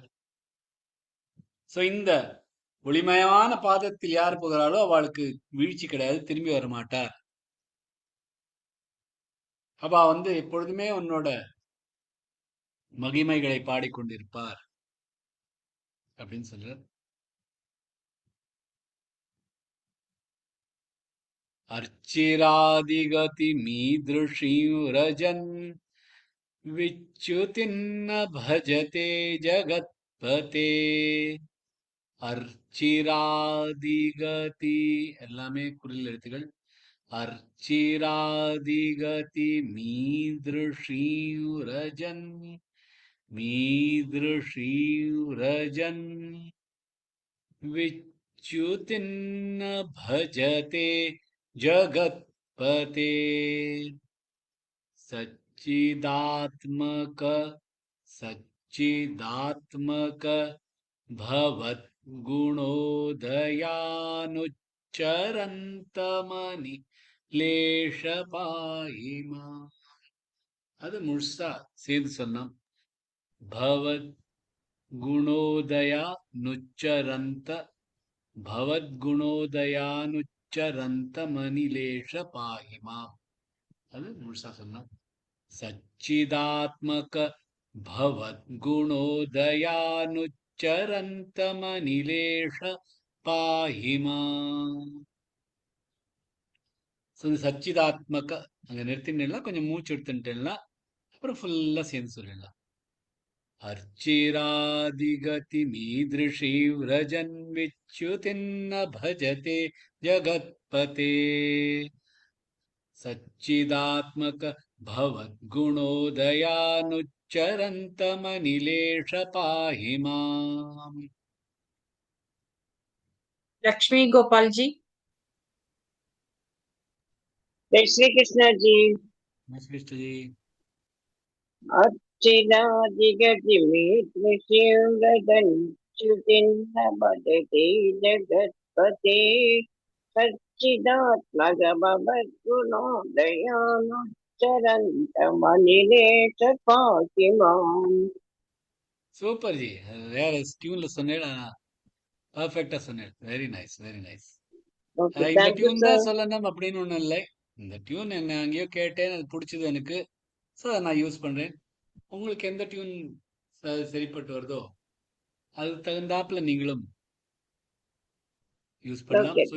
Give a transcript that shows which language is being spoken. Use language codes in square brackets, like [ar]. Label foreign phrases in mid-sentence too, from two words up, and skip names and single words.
[ta] சோ இந்த ஒளிமயமான பாதத்தில் யார் போகிறாளோ அவளுக்கு வீழ்ச்சி கிடையாது, திரும்பி வர மாட்டார். அவ எப்பொழுதுமே உன்னோட மகிமைகளை பாடிக்கொண்டிருப்பார் அப்படின்னு சொல்றார். [sa] अर्चिरादिगति मीदृशीं रजन् विच्युतिन्न भजते जगत्पते. [ta] अर्चिरादिगति எல்லாமே குறில் எழுத்துகள். [sa] अर्चिरादिगति मीदृशीं रजन् विच्युतिन्न भजते जगत्पते. सच्चिदात्मक भवद्गुणोदयानुच्चरन्तमनि लेशपायिमा. [ta] அது முழுசா சேர்ந்து சொன்னோம். [sa] भवद् गुणोदया नुच्चरन्त भवद्गुणोदयानुच्चरन्त मनिलेश पाहिमा. [ta] அது முழுசா சொன்னோம். [sa] सच्चिदात्मक भवद्गुणोदयानुच्चरन्त मनिलेश पाहिमा. [ta] சச்சிதாத்மக அங்க நிறுத்தினா கொஞ்சம் மூச்சு எடுத்துட்டேன்னா அப்புறம் ஃபுல்லா சேர்ந்து சொல்லிடலாம். [sa] अर्चिरादिगति मीदृशी व्रजन् विच्युतिन्न भजते जगत्पते. सच्चिदात्मक भवद्गुणोदयानुच्चरन्तमनिलेश पाहि माम्. [hi] लक्ष्मी गोपाल जी। जय श्री कृष्ण जी। जय श्री कृष्ण जी। [sa] अर्चिरादिगति मीदृशीं च्युतिन्न भजते जगत्पते. सच्चिदात्मक भवद्गुणोदयानुच्चरन्तमनिलेश पाहि माम्. [ta] சூப்பர் ஜி. வேற டியூன்ல சொன்னேன், பர்ஃபெக்டா சொன்னேன். [en] Very nice, very nice. [ta] இந்த டியூன் தான் சொல்லணும் அப்படின்னு ஒண்ணும் இல்லை. இந்த டியூன் என்ன அங்கேயோ கேட்டேன், அது பிடிச்சது எனக்கு. ஸோ அதை நான் யூஸ் பண்றேன். உங்களுக்கு எந்த டியூன் சரிப்பட்டு வருதோ அது தகுந்தாப்புல நீங்களும் யூஸ் பண்ணலாம்.